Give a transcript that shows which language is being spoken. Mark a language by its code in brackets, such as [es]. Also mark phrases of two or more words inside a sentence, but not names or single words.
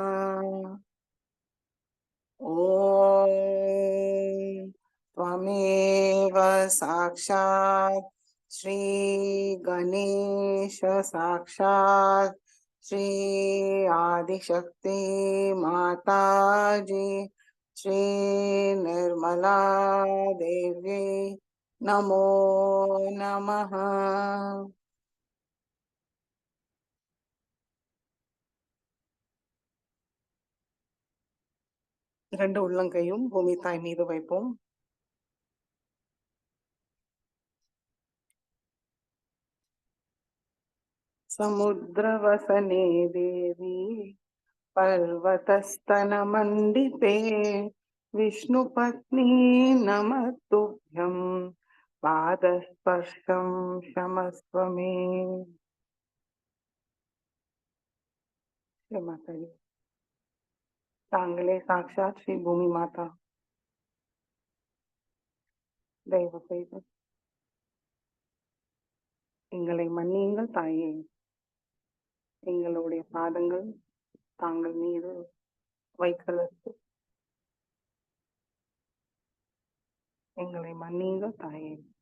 [sa] ॐ त्वमेव साक्षात् श्री गणेश साक्षात् श्री आदिशक्ति माताजी श्री निर्मला देवी नमो नमः। [ta] இரண்டு உள்ளங்கையும் பூமி தாய் மீது வைப்போம். [sa] समुद्रवसने देवी पर्वतस्तनमण्डिते विष्णुपत्नी नमस्तुभ्यं पादस्पर्शं क्षमस्व मे। [ta] माताजी தாங்களே சாட்சாத் ஸ்ரீ பூமி மாதா. தயவு செய்து எங்களை மன்னியுங்கள் தாயே. எங்களுடைய பாதங்கள் தாங்கள் மீது வைக்கலத்து எங்களை மன்னியுங்கள் தாயே.